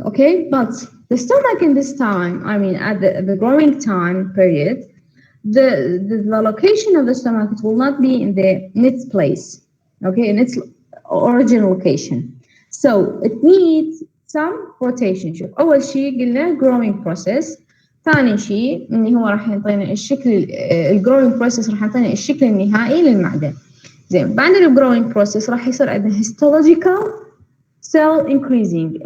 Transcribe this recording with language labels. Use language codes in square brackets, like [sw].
[en] Okay, but the stomach in this time, I mean at the growing time period, the location of the stomach will not be in its place. Okay, in its original location. So it needs some rotation. [ar] شوف أول شيء قلنا growing process. ثاني شيء إن هو راح يعطينا الشكل growing process راح يعطينا الشكل النهائي للمعدن. زين بعد growing process راح يصير عندنا [en] histological cell increasing.